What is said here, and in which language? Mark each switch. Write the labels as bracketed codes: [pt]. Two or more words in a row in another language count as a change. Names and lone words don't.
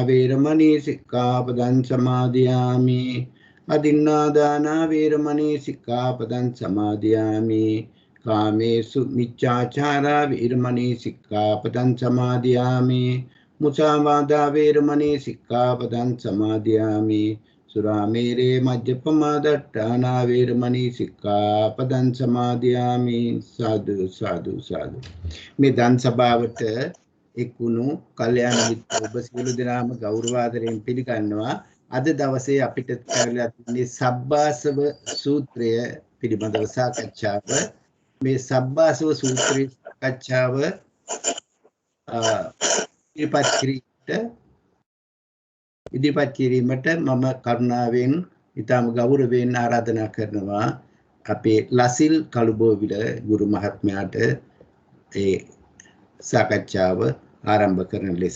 [pi] වේරමණී සික්ඛාපදං සමාදියාමි අදින්නාදානා වේරමණී සික්ඛාපදං සමාදියාමි කාමේසු මිච්ඡාචාරා වේරමණී සික්ඛාපදං සමාදියාමි මුසාවාදා වේරමණී සික්ඛාපදං සමාදියාමි සුරාමේරේ මජ්ජපමා දට්ඨානා වේරමණී සික්ඛාපදං සමාදියාමි සාදු සාදු සාදු. [si] මේ දන් සභාවට එක්ුණු කල්යාණ මිත්‍ර ඔබ සියලු දෙනාම ගෞරවාදරයෙන් පිළිගන්නවා. අද දවසේ අපිට කරලා තියෙන්නේ සබ්බාසව සූත්‍රය පිළිබඳව සාකච්ඡාව. මේ සබ්බාසව සූත්‍රයේ සාකච්ඡාව ඉදිරිපත් කිරීමට මම කරුණාවෙන් ඊටම ගෞරවයෙන් ආරාධනා කරනවා අපේ ලසිල් කළුබෝවිල ගුරු මහත්මයාට ඒ සාකච්ඡාව ආරම්භ කරන ලෙස.